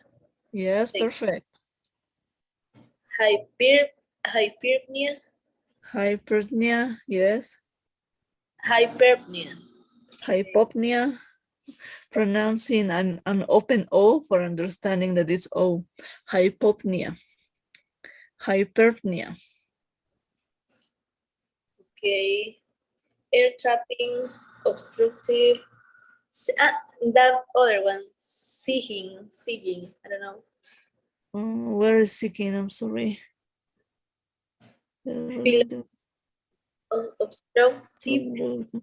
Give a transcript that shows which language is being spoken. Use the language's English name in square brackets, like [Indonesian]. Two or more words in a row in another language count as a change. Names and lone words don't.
[English] Yes, perfect. Hyperpnea. Hyperpnea, yes. Hyperpnea. Hypopnea, pronouncing an open O for understanding that it's O. Hypopnea. Hyperpnea. Okay. Air trapping, obstructive. That other one, sighing. I don't know. Where is seeking? I'm sorry. Obstructive.